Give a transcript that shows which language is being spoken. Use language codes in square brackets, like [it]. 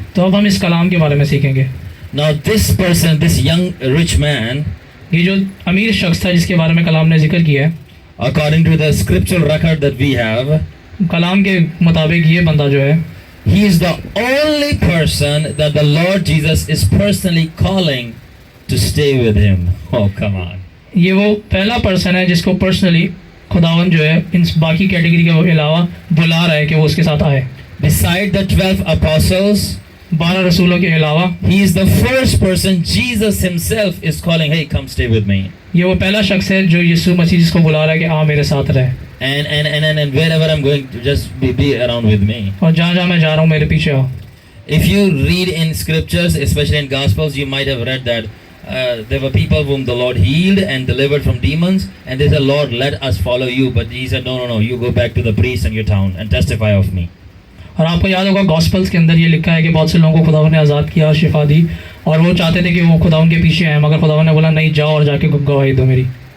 [hi] तो अब हम इस कलाम के बारे में सीखेंगे. [en] Now this person, this young rich man, [hi] ये जो अमीर शख्स था जिसके बारे में कलाम ने जिक्र किया है, [en] according to the scriptural record that we have, [hi] कलाम के मुताबिक ये बंदा जो है [en] he is the only person that the Lord Jesus is personally calling to stay with him. Oh, come on. [hi] ये वो पहला पर्सन है जिसको पर्सनली खुदावन जो है इन बाकी कैटेगरी के अलावा बुला रहा है कि वो उसके साथ आए. [en] Beside the 12 apostles, [hi] 12 रसूलों के अलावा [en] he is the first person Jesus himself is calling, hey, come stay with me. [hi] ये वो पहला शख्स है जो यीशु मसीह जिसको बुला रहा है कि आ मेरे साथ रहे. [en] And wherever I'm going, to just be around with me. [hi] और जहाँ जहाँ मैं जा रहा हूँ मेरे पीछे आओ. [en] If you read in scriptures, especially in Gospels, you might have read that there were people whom the Lord healed and delivered from demons, and they said, Lord, let us follow you. But he said, no, you go back to the priest in your town and testify of me. [hi] और आपको याद होगा gospels के अंदर ये लिखा है कि बहुत से लोगों को खुदावन ने आज़ाद किया और शिफा दी और वो चाहते थे कि वो खुदावन के पीछे आए, मगर खुदावन ने बोला नहीं, जाओ और जाके गवाही दो मेरी.